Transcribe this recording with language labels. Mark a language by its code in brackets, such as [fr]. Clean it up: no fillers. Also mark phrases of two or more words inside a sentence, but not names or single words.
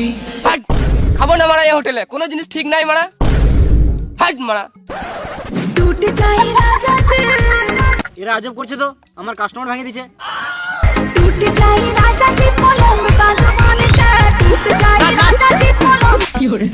[bn] হাট! খাবো না মারা এই হোটেলে, কোনো জিনিস ঠিক নাই মারা। হাট মারা। [hi] टूट जाए राजा जी, [bn] এরা আজব করছে তো, আমার কাস্টমার ভাঙিয়ে দিছে। [hi] टूट जाए राजा जी पलंग सागवान का, टूट जाए राजा जी पलंग।